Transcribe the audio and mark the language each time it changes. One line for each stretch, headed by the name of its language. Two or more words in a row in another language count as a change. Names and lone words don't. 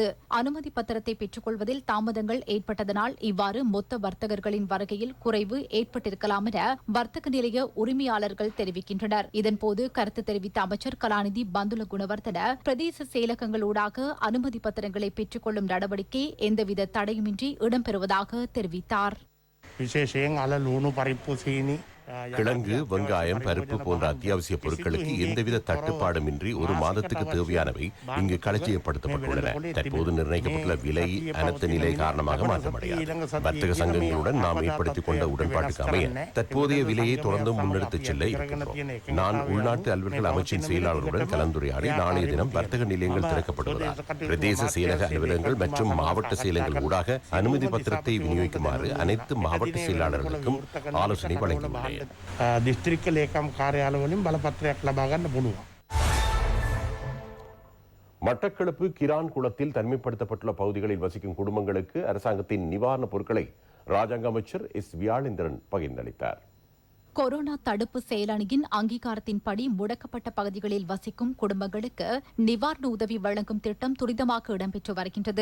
Tamil: அனுமதி பத்திரத்தை பெற்றுக் கொள்வதில் தாமதங்கள் ஏற்பட்டதனால் இவ்வாறு மொத்த வர்த்தகர்களின் வருகையில் குறைவு ஏற்பட்டிருக்கலாம் என வர்த்தக நிலைய உரிமையாளர்கள் தெரிவிக்கின்றனர். இதன்போது கருத்து தெரிவித்த அமைச்சர் கலாநிதி பந்துல குணவர்தன பிரதேச செயலகங்களூடாக அனுமதி பத்திரங்களை பெற்றுக் கொள்ளும் நடவடிக்கை எந்தவித தடையுமின்றி இடம்பெறுவதாக தெரிவித்தார்.
Sinhala: விசேஷයෙන් අල ලුණු පරිප්පු සීනි
Tamil: கிழங்கு, வெங்காயம், பருப்பு போன்ற அத்தியாவசிய பொருட்களுக்கு எந்தவித தட்டுப்பாடுமின்றி ஒரு மாதத்துக்கு தேவையானவை இங்கு களஞ்சியப்படுத்தப்பட்டுள்ளன. தற்போது நிர்ணயிக்கப்பட்டுள்ள விலை அனைத்து நிலை காரணமாக மாற்றமடையாது. வர்த்தக சங்கங்களுடன் நாம் ஏற்படுத்திக் கொண்ட உடன்பாட்டுக்கு அமைய தற்போதைய விலையை தொடர்ந்து முன்னெடுத்துச் செல்ல இருக்கின்றோம். நான் உள்நாட்டு அலுவல்கள் அமைச்சின் செயலாளருடன் கலந்துரையாடி நாளைய தினம் வர்த்தக நிலையங்கள் திறக்கப்படுவதால் பிரதேச செயலக அலுவலகங்கள் மற்றும் மாவட்ட செயலகங்கள் ஊடாக அனுமதி பத்திரத்தை விநியோகிக்குமாறு அனைத்து மாவட்ட செயலாளர்களுக்கும் ஆலோசனை வழங்கியுள்ளேன்.
Sinhala: දිස්ත්‍රික්ක ලේකම් කාර්යාලවලින් බලපත්‍රයක් ලබා ගන්න පුළුවන්.
Tamil: மட்டக்களப்பு கிரான் குளத்தில் தனிமைப்படுத்தப்பட்டுள்ள பகுதிகளில் வசிக்கும் குடும்பங்களுக்கு அரசாங்கத்தின் நிவாரணப் பொருட்களை ராஜாங்க அமைச்சர் எஸ் வியாழேந்திரன் பகிர்ந்தளித்தார். கொரோனா தடுப்பு செயலணியின் அங்கீகாரத்தின்படி முடக்கப்பட்ட பகுதிகளில் வசிக்கும் குடும்பங்களுக்கு நிவாரண உதவி வழங்கும் திட்டம் துரிதமாக இடம்பெற்று வருகின்றது.